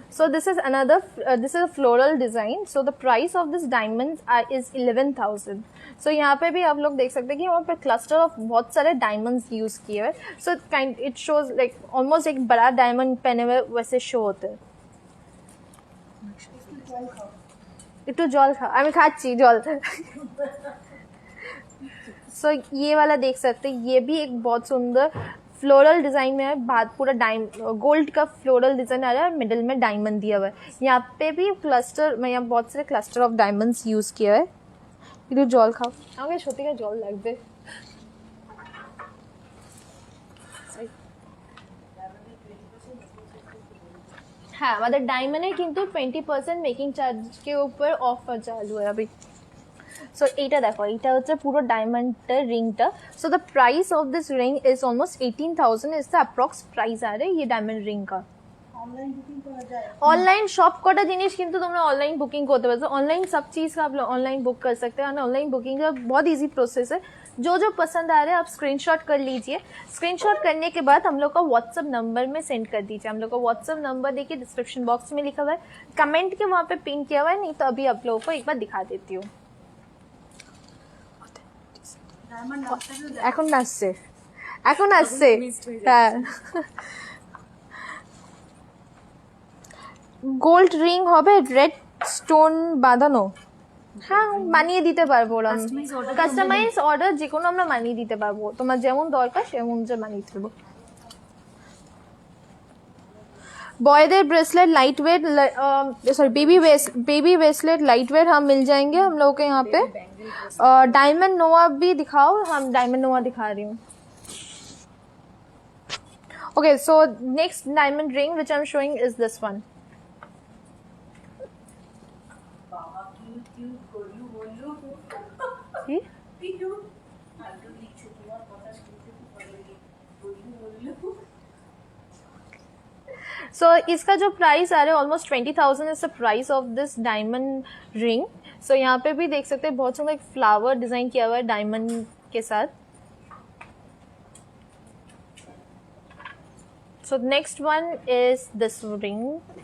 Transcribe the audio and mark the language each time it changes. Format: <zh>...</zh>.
<en>So this is a floral design. So the price of this diamonds is 11,000.</en> <hi>So यहाँ पे भी आप लोग देख सकते हैं कि वहाँ पे cluster of बहुत सारे diamonds use किए हुए।</hi> <en>So it shows like almost</en> <hi>एक बड़ा diamond पहने हुए वैसे show होते हैं।</hi> <bn>একটু জল খাও, আমি খাচ্ছি জল।</bn> <hi>सो ये वाला देख सकते हैं, ये भी एक बहुत सुंदर फ्लोरल डिजाइन में है, बात पूरा गोल्ड का फ्लोरल डिजाइन आ रहा है और मिडिल में डायमंड दिया हुआ है। यहाँ पे भी क्लस्टर में यहाँ बहुत सारे क्लस्टर ऑफ डायमंड्स यूज किया है।</hi> <bn>একটু জল খাও, আমাকে সত্যিকার জল লাগবে। হ্যাঁ, আমাদের ডায়মন্ডে কিন্তু 20% মেকিং চার্জ</bn> <hi>के ऊपर ऑफर चालू है अभी।</hi> <bn>सो এইটা দেখো, এইটা হচ্ছে পুরো ডায়মন্ডের রিংটা।</bn> <en>so the price of this ring is almost 18,000 is the approx price</en> <hi>आ रहा है ये डायमंड रिंग का।</hi> <bn>অনলাইন বুকিং করা যায়</bn> <hi>ऑनलाइन शॉप कटा जिनिस किंतु तुमने ऑनलाइन बुकिंग करते हो, ऑनलाइन सब चीज़ का आप ऑनलाइन बुक कर सकते हैं। ऑनलाइन बुकिंग का बहुत इजी प्रोसेस है। जो जो पसंद आ रहा है आप स्क्रीनशॉट कर लीजिए। स्क्रीनशॉट करने के बाद हम लोग का व्हाट्सअप नंबर में सेंड कर दीजिए। हम लोग का व्हाट्सअप नंबर देखिए डिस्क्रिप्शन बॉक्स में लिखा हुआ है, कमेंट के वहाँ पे पिन किया हुआ है, नहीं तो अभी आप लोगों को एक बार दिखा देती हूँ।</hi> <bn>ডায়মন্ড নামটাও এখন আসছে, এখন আসছে। হ্যাঁ, গোল্ড রিং হবে রেড স্টোন বাঁধানো। হ্যাঁ, বানিয়ে দিতে পারবো ওরা। কাস্টমাইজ অর্ডার যে কোনো আমরা বানিয়ে দিতে পারবো, তোমার যেমন দরকার সেমন যে বানিয়ে দিতে পারবো।</bn> <hi>बॉयদের bracelet light weight, sorry baby bracelet light weight हम मिल जाएंगे हम लोगों के यहाँ पे। डायमंड नोआ भी दिखाओ, हम डायमंड नोआ दिखा रही हूँ।</hi> <en>Okay, so next diamond ring which I am showing is this one.</en> <bn>বাবা কিউট গলু বললু কি? কিউট আলু লিখছো তোমার কথা শুনতে খুব ভালো লাগে, গলু বললু।</bn> <hi>सो इसका जो प्राइस आ रहा है almost 20,000 is the price of this diamond ring. सो यहाँ पे भी देख सकते हैं बहुत सुंदर एक फ्लावर डिजाइन किया हुआ है डायमंड के साथ।</hi> <en>So next one is this ring.</en>